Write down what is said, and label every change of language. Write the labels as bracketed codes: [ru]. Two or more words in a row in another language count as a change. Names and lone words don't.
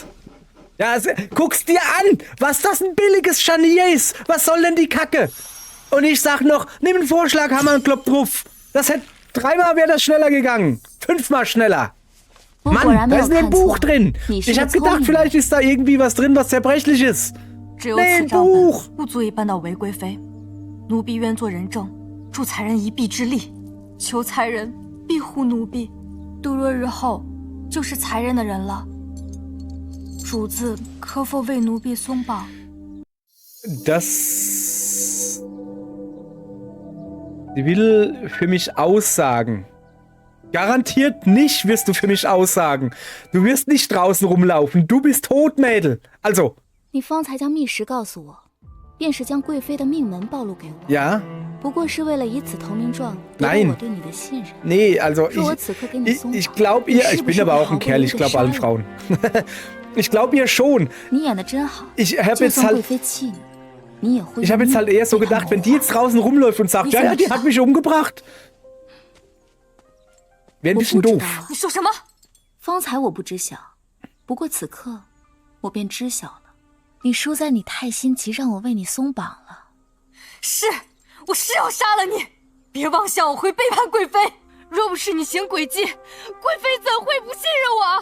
[de] Ja, guck's dir an, was das ein billiges Scharnier ist. Was soll denn die Kacke? Und ich sag noch, nimm einen Vorschlaghammer und klopp drauf. Das hätte 3-mal wäre das schneller gegangen. 5-mal schneller. Mann, da ist ein Buch drin. Ich hab gedacht, vielleicht ist da irgendwie was drin, was zerbrechlich ist. Nee, ein Buch. [zh] 不足以扳倒韦贵妃，奴婢愿做人证，助才人一臂之力，求才人庇护奴婢。杜若日后就是才人的人了，主子可否为奴婢松绑？ [de] Sie will für mich aussagen. Garantiert nicht wirst du für mich aussagen. Du wirst nicht draußen rumlaufen. Du bist tot, Mädel. Also. [zh] 你方才将密实告诉我，便是将贵妃的命门暴露给我。 [de] Ja. [zh] 不过是为了以此投名状得到我对你的信任。 [de] Nee, also ich glaube ihr, ich bin aber auch ein Kerl, ich glaube allen Frauen. Ich glaube ihr schon. [zh] 你演得真好。 [de] Ich habe jetzt halt eher so gedacht, wenn die jetzt draußen rumläuft und sagt, ja, die hat mich umgebracht. Wäre ein bisschen doof. [zh] 你说什么？方才我不知晓，不过此刻我便知晓了。你输在你太心急，让我为你松绑了。是，我是要杀了你！别妄想我会背叛贵妃。若不是你行诡计，贵妃怎会不信任我？